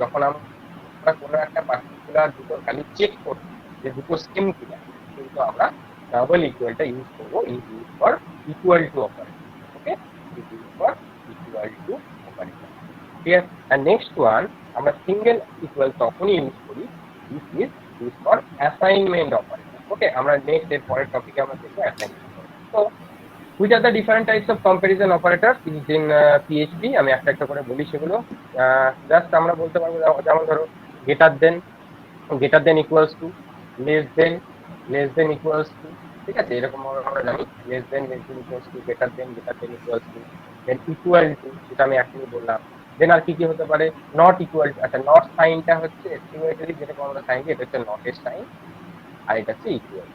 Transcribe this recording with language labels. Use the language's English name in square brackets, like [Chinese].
[Bangla] যখন আমরা কোনো একটা পার্টিকুলার দুটো ভ্যালু চেক করব যে দুটো সেম কিনা, কিন্তু আমরা ডাবল ইকুয়ালটা ইউজ করবো, [English] Use for equal to operator. Okay, use for equal to operator. Clear? And next one, [Bangla] আমরা সিঙ্গেল ইকুয়াল তখনই ইউজ করি, [English] This is use for assignment operator. [Bangla] ওকে, আমরা নেক্সট এর পরের টপিকে আমরা দেখবো অ্যাসাইনমেন্ট অপারেটর। [English] তো which are the different types of comparison operators used in PHP? [Bangla] আমি একটা একটা করে বলি সেগুলো। জাস্ট আমরা বলতে পারবো যেমন ধরো greater than equals to, less than equals to. ঠিক আছে, এরকম আমরা জানি less than equals to, greater than equals to, than equal to, সেটা আমি এখনই বললাম। দেন আর কি কি হতে পারে, নট ইকুয়াল টু। আচ্ছা, নট সাইনটা হচ্ছে এস্টিমেটরি, যেরকম আমরা সাইন দিই এটা হচ্ছে নটের সাইন, আর এটা হচ্ছে ইকুয়াল।